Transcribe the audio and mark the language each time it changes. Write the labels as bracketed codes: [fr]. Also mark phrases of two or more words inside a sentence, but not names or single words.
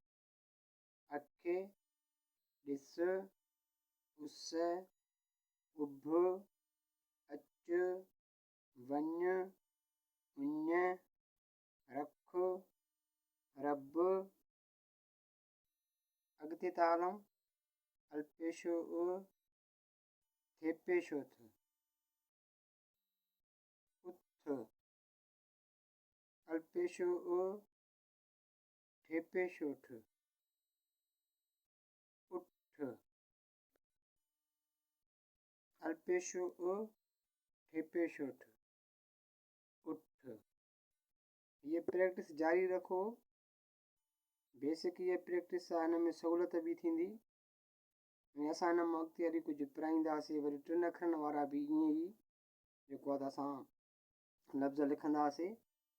[sd] अखे, ॾिस, उस, उभ, अच, वञ, उञ, रख, रब। अॻिते था हलूं। अल्पेशो थेपेशो थ उथ। अल्पेशो ठेपेशो ठ उठ। अल्पेशो ठेपेशो ठ उठ। [hi] ये प्रैक्टिस जारी रखो। [sd] बेसिक ये प्रैक्टिस आहे, हिन में सहूलियत बि थींदी ऐं असां हिन मां अॻिते हली कुझु पढ़ाईंदासीं। वरी 3 अखरनि वारा बि ईअं ई जेको आहे त असां लफ़्ज़ लिखंदासीं।